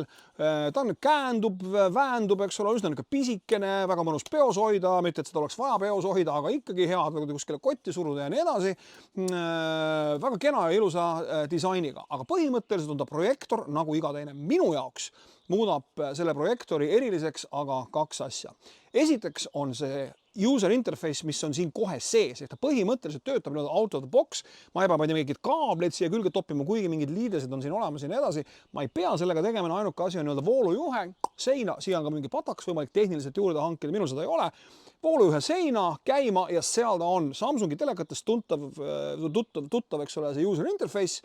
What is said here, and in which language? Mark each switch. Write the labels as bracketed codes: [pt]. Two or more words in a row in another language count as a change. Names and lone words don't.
[et] Ta on käändub, väändub, eks ole, üsna pisikene, väga mõnus peos hoida, mitte et seda oleks vaja peos hoida, aga ikkagi head kuskile kotti suruda ja nii edasi. Väga kena ja ilusa disainiga, aga põhimõtteliselt on ta projektor nagu iga teine. Minu jaoks muudab selle projektori eriliseks aga kaks asja. Esiteks on see [en] user interface, [et] mis on siin kohe sees, ehk ta põhimõtteliselt töötab [en] out of the box. [et] Ma ei pea mingid kaableid siia külge toppima, kuigi mingid liidesed on siin olemas ja nii edasi. Ma ei pea sellega tegema, ainuke asi on voolujuhe, seina, siia on ka mingi pataks võimalik tehniliselt juurde hankida, minul seda ei ole. Voolujuhe seina, käima ja seal ta on. Samsungi telekates tuttav, eks ole, see [en] user interface.